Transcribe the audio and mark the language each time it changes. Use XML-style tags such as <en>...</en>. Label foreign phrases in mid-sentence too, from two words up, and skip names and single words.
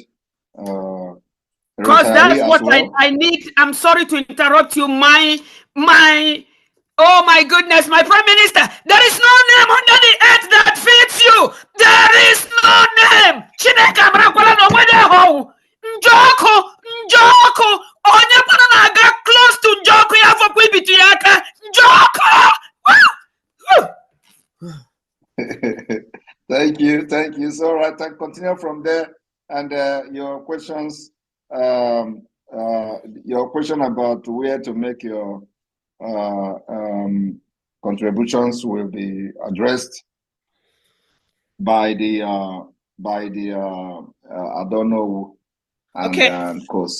<en>because that's what I need. I'm sorry to interrupt you. My oh my goodness, my Prime Minister, there is no name under the earth that fits you. There is no name.</en> <ig>Njoko, onye pana na-aga</ig> <en>close to</en> <ig>Njoko ya fokwa ibitu ya aka. Njoko!</ig> <en>Thank you. So right, I continue from there, and your questions, your question about where to make your contributions will be addressed by the I don't know, and course.</en>